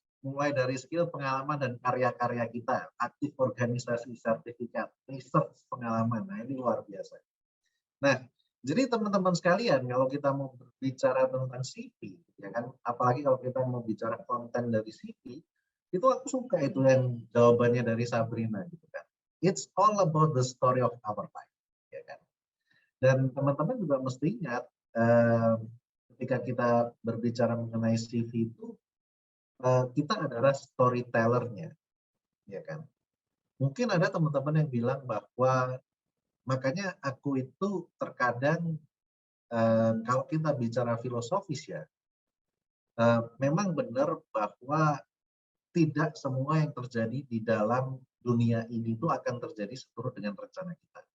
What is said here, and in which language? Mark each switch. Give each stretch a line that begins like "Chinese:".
Indonesian: Mulai dari skill, pengalaman, dan karya-karya kita. Aktif organisasi, sertifikat, research, pengalaman. Nah, ini luar biasa. Nah, jadi teman-teman sekalian, kalau kita mau berbicara tentang CV, ya kan, apalagi kalau kita mau bicara konten dari CV, itu aku suka itu yang jawabannya dari Sabrina gitu kan.
English: It's all about the story of our life, ya kan.
Indonesian: Dan teman-teman juga mesti ingat ketika kita berbicara mengenai CV itu kita adalah storytellernya, ya kan. Mungkin ada teman-teman yang bilang bahwa makanya aku itu terkadang kalau kita bicara filosofis ya, memang benar bahwa tidak semua yang terjadi di dalam dunia ini itu akan terjadi seturut dengan rencana kita.